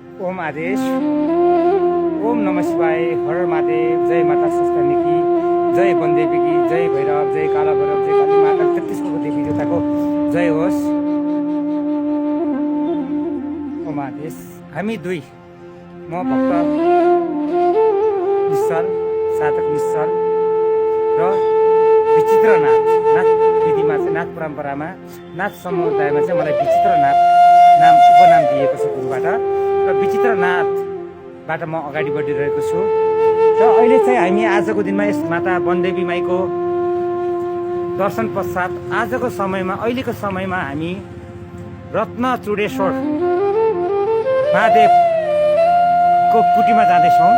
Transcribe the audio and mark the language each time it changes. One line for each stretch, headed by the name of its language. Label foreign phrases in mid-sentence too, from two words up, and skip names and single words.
Sanskrit: ओम आदेश, ओम नमः शिवाय,
Hindi: हर महादेव, जय माता संस्थानी की, जय वनदेवी की, जय भैरव, जय काला भैरव, जय काली माता
Nepali: 33 को देवी देवताको जय होस्। ओम आदेश। हामी दुई, म भक्त निश्चल, साधक निश्चल र विचित्र नाथ विधिमा चाहिँ नाथ परम्परामा नाथ समुदायमा चाहिँ मलाई विचित्र नाथ नाम उपनाम दिएको छ गुरुबाट र विचित्र नाथबाट म अगाडि बढिरहेको छु र अहिले चाहिँ हामी आजको दिनमा यस माता वनदेवी माईको दर्शन पश्चात आजको समयमा अहिलेको समयमा हामी रत्न चुडेश्वर महादेवको कुटीमा जाँदैछौँ।